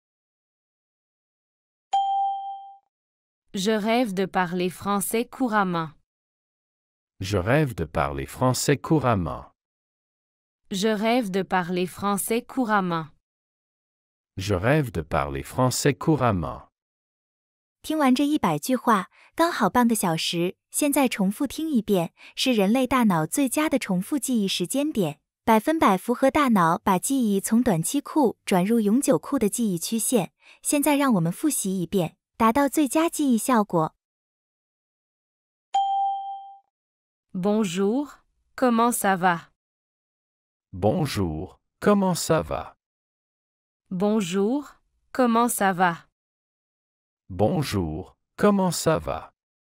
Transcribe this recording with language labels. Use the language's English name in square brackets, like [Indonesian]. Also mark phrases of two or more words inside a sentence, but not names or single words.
[French] Je rêve de parler français couramment. Je rêve de parler français couramment. Je rêve de parler français couramment. Je rêve de parler français couramment. [Chinese] 听完这100句话，刚好半个小时，现在重复听一遍，是人类大脑最佳的重复记忆时间点，100%符合大脑把记忆从短期库转入永久库的记忆曲线。现在让我们复习一遍，达到最佳记忆效果。 [French] Bonjour, comment ça va? Bonjour, comment ça va? Bonjour, comment ça va? Bonjour, comment ça va?